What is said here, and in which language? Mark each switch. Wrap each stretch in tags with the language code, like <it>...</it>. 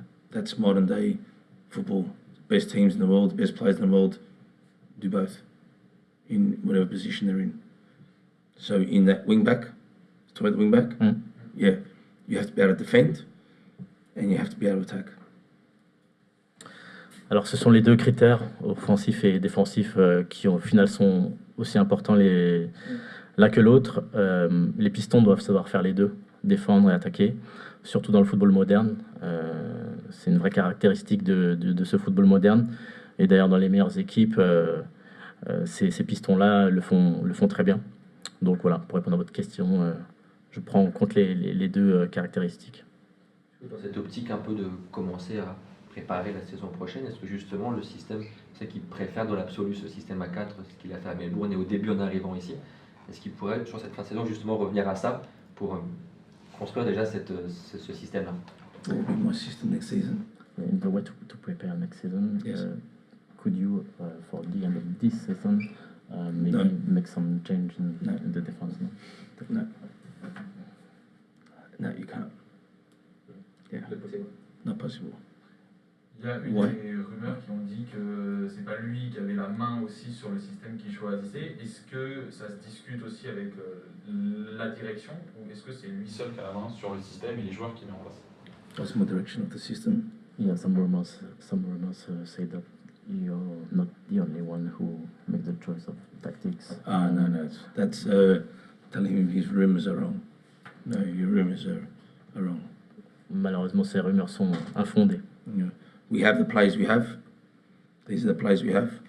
<en>That's modern day football. Best teams in the world, best players in the world, do both in whatever position they're in. So in that wingback, talk about the wingback, yeah, you have to be able to defend and you have to be able to attack.</en> <fr>Alors ce sont les deux critères, offensifs et défensifs, qui au final sont aussi importants l'un que l'autre. Les pistons doivent savoir faire les deux, défendre et attaquer, surtout dans le football moderne. C'est une vraie caractéristique de ce football moderne. Et d'ailleurs dans les meilleures équipes, ces pistons-là le font très bien. Donc voilà, pour répondre à votre question, je prends en compte les deux caractéristiques. Dans cette optique un peu de commencer à préparer la saison prochaine, est-ce que justement le système, c'est qu'il préfère dans l'absolu ce système à 4, ce qu'il a fait à Melbourne et au début en arrivant ici, est-ce qu'il pourrait sur cette fin de saison justement revenir à ça pour construire déjà ce système-là?</fr> <en>What will be my system next season? In the way to prepare next season, Yes. could you, for the end of this season, maybe No. make some change in the defense? No? No, you can't. Yeah,</en> <fr>C'est possible.</fr> <en>not possible.</en> <fr>Il y a eu Ouais. des rumeurs qui ont dit que c'est pas lui qui avait la main aussi sur le système qu'il choisissait. Est-ce que ça se discute aussi avec la direction ou est-ce que c'est lui seul qui a la main sur le système et les joueurs qui met en place?</fr> <en>What's my direction of the system? Yeah, some rumors say that you're not the only one who makes the choice of tactics. Ah, no, that's telling him his rumors are wrong. No, your rumors are wrong.</en> <fr>Malheureusement, ces rumeurs sont infondées.</fr> <en>You know, we have the players we have. These are the players we have.</en>